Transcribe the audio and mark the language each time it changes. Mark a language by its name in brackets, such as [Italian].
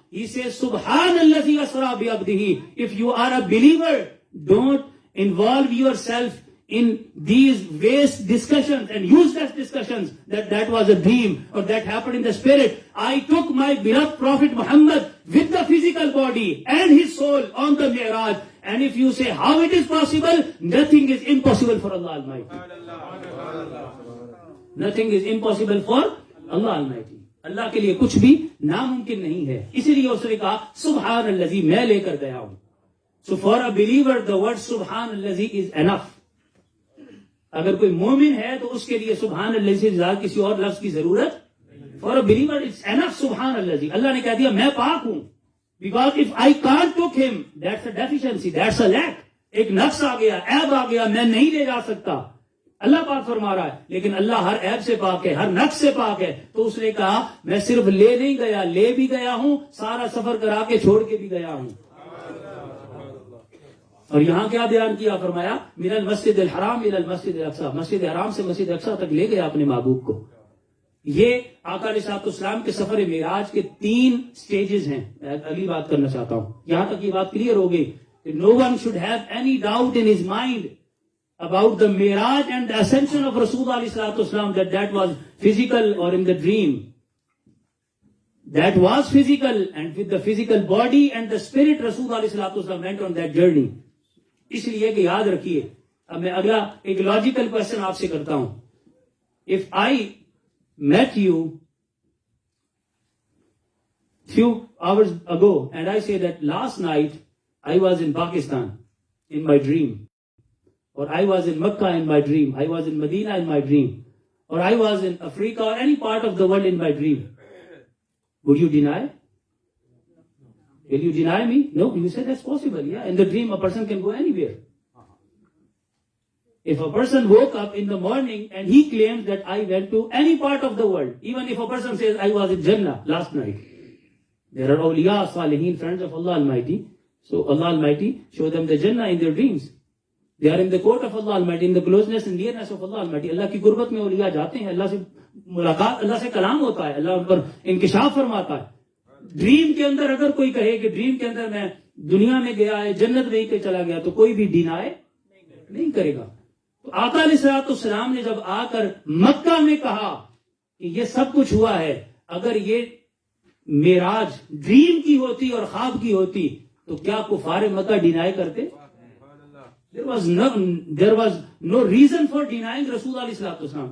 [English] He says, [Arabic] Subhanallazi asra bi abdihi. [English] If you are a believer, don't involve yourself in these waste discussions and useless discussions that was a dream or that happened in the spirit. I took my beloved Prophet Muhammad with the physical body and his soul on the Mi'raj. And if you say how it is possible, nothing is impossible for Allah Almighty. Nothing is impossible for Allah Almighty. [Urdu] اللہ کے لیے کچھ بھی ناممکن نہیں ہے. اسی لیے اس نے کہا سبحان الذی, میں لے کر گیا ہوں. [English] So for a believer the word سبحان الذی is enough. [Urdu] اگر کوئی مومن ہے تو اس کے لیے سبحان اللہ سے زیادہ کسی اور لفظ کی ضرورت. [English] For a believer it's enough سبحان اللہ. [Urdu] اللہ نے کہہ دیا میں پاک ہوں. [English] Because if I can't took him, that's a deficiency, that's a lack. [Urdu] ایک نقص آ گیا, عیب آ گیا, میں نہیں لے جا سکتا. اللہ پاک فرما رہا ہے لیکن اللہ ہر عیب سے پاک ہے, ہر نقص سے پاک ہے. تو اس نے کہا میں صرف لے نہیں گیا, لے بھی گیا ہوں, سارا سفر کرا کے چھوڑ کے بھی گیا ہوں. اور یہاں کیا بیان کیا, فرمایا [Arabic] من المسجد الحرام الى المسجد الاقصی, [Urdu] مسجد حرام سے مسجد اقصی تک لے گیا اپنے محبوب کو. یہ آقا علیہ السلام کے سفر معراج کے 3 سٹیجز ہیں. میں اگلی بات کرنا چاہتا ہوں, یہاں تک یہ بات کلیئر ہو گئی. [English] No one should have any doubt in his mind about the Miraj and the ascension of Rasulullah that was physical or in the dream. That was physical, and with the physical body and the spirit Rasulullah went on that journey. [Urdu] اس لیے کہ یاد رکھیے, اب میں اگلا ایک logical question آپ سے کرتا ہوں. [English] If I met you few hours ago and I say that last night I was in Pakistan in my dream, or I was in Makkah in my dream, I was in Medina in my dream, or I was in Africa or any part of the world in my dream, would you deny? Will you deny me? No, you say that's possible. Yeah, in the dream a person can go anywhere. If a person woke up in the morning and he claims that I went to any part of the world, even if a person says I was in Jannah last night, there are awliya, salihin, friends of Allah Almighty. So Allah Almighty show them the Jannah in their dreams. They are in the court of Allah Almighty, in the closeness and nearness of Allah Almighty. [Urdu] اللہ کی قربت میں اولیاء جاتے ہیں, اللہ سے ملاقات, اللہ سے کلام ہوتا ہے, اللہ ان پر انکشاف فرماتا ہے. ڈریم کے اندر اگر کوئی کہے کہ ڈریم کے اندر میں دنیا میں گیا ہے, جنت میں ہی چلا گیا, تو کوئی بھی ڈینائے نہیں کرے گا. تو آقا علیہ السلام نے جب آ کر مکہ میں کہا کہ یہ سب کچھ ہوا ہے, اگر یہ معراج ڈریم کی ہوتی اور خواب کی ہوتی تو کیا کفار مکہ ڈینائی کرتے؟ [English] There was no reason for denying [Urdu] رسول علیہ السلام.